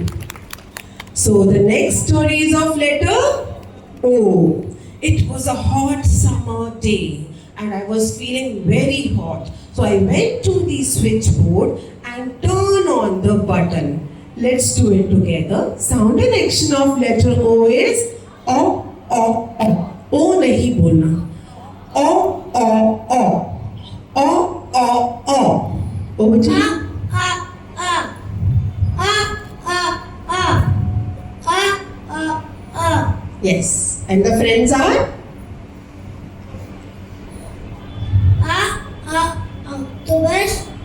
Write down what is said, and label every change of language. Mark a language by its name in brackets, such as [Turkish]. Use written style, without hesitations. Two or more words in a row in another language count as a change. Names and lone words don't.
[English] So the next story is of letter O. It was a hot summer day and I was feeling very hot. So I went to the switchboard and turned on the button. Let's do it together. Sound and action of letter O is O, O, O. [Hindi] O nahi bolna. O, O, O. [English] O, O, O. Over to you. Yes. And the friends are? Octopus.